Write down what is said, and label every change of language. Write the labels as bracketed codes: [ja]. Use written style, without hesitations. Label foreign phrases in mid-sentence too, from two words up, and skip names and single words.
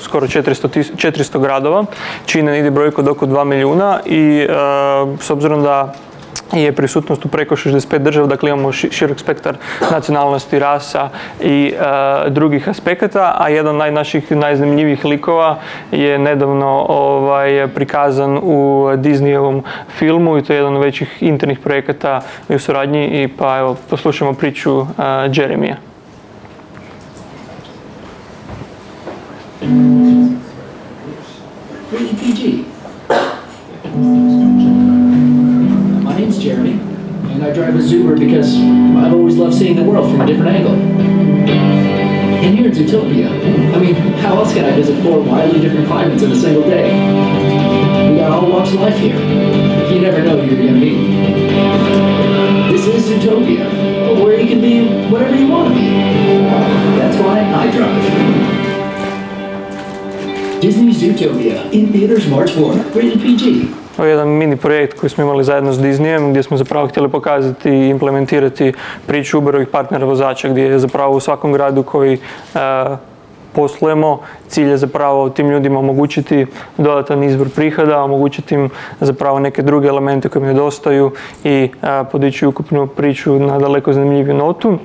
[hr] skoro 400 gradova, čine negdje brojku od oko 2 milijuna i s obzirom da je prisutnost u preko 65 država, dakle imamo širok spektar nacionalnosti, rasa i drugih aspekata, a jedan od naših najzanimljivijih likova je nedavno prikazan u Disneyovom filmu i to je jedan od većih internih projekata u suradnji i pa evo poslušamo priču Jeremija. [en] My name's Jeremy, and I drive a Zoomer because I've always loved seeing the world from a different angle. And here in Zootopia, I mean, how else can I visit 4 wildly different climates in a single day? We got all walks of life here. You never know who you're gonna meet. This is Zootopia, where you can be whatever you want to be. That's why I drive. Disney's Zootopia, in theaters March 4th, rated PG. [hr] Ovo je jedan mini projekt koji smo imali zajedno s Disneyem gdje smo zapravo htjeli pokazati i implementirati priču Uberovih partnera vozača gdje je zapravo u svakom gradu koji poslujemo cilj je zapravo tim ljudima omogućiti dodatan izvor prihoda, omogućiti im zapravo neke druge elemente koje im nedostaju i podići ukupnu priču na daleko zanimljiviju notu.